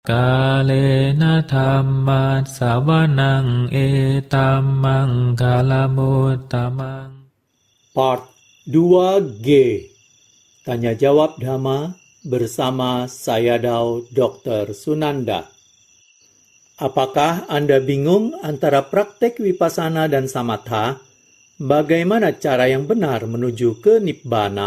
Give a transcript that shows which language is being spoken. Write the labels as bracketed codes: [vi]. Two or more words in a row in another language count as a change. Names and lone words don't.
[pi] กาเลนะธัมมัสสวนังเอตัมมังคาลมุตตมัง [id] Part 2G Tanya Jawab Dhamma bersama Sayadaw Dr. Sunanda. Apakah Anda bingung antara praktek Vipassana dan Samatha? Bagaimana cara yang benar menuju ke Nibbana?